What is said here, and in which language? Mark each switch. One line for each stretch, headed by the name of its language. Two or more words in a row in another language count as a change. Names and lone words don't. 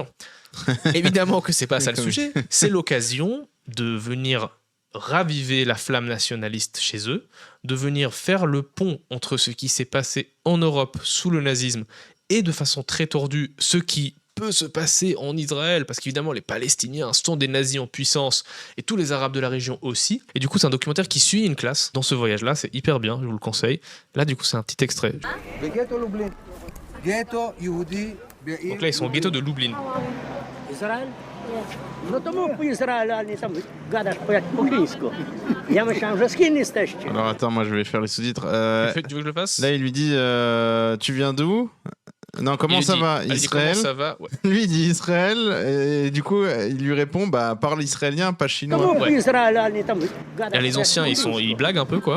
French: Évidemment que c'est pas ça le sujet. C'est l'occasion de venir raviver la flamme nationaliste chez eux, de venir faire le pont entre ce qui s'est passé en Europe sous le nazisme et de façon très tordue ce qui peut se passer en Israël, parce qu'évidemment les Palestiniens sont des nazis en puissance et tous les Arabes de la région aussi. Et du coup c'est un documentaire qui suit une classe dans ce voyage-là, c'est hyper bien, je vous le conseille. Là du coup c'est un petit extrait. Donc là ils sont au ghetto de Lublin. Israël?
Polish: No to mów po izraelnie tam gadasz po-chińsku. Ja myślałem, że z Chin jesteście.
French: Alors attends, moi je vais faire les sous-titres. Tu veux que je le fasse? Là il lui dit tu viens d'où? Non, comment ça va? Israël. Comment ça va? Ouais. Lui il dit Israël et du coup il lui répond bah parle israélien, pas chinois. Ouais. Là, les anciens ils blaguent un peu quoi.